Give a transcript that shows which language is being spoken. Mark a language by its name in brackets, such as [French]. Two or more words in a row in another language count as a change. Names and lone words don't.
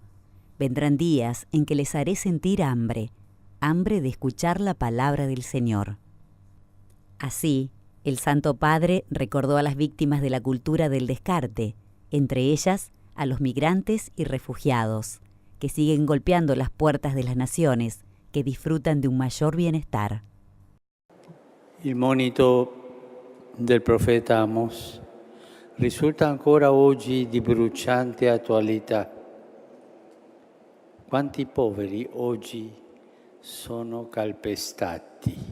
[Spanish] Vendrán días en que les haré sentir hambre de escuchar la palabra del Señor. Así, El Santo Padre recordó a las víctimas de la cultura del descarte, entre ellas a los migrantes y refugiados, que siguen golpeando las puertas de las naciones que disfrutan de un mayor bienestar. [Italian] Il monito del profeta Amos risulta ancora oggi di bruciante attualità. Quanti poveri oggi sono calpestati?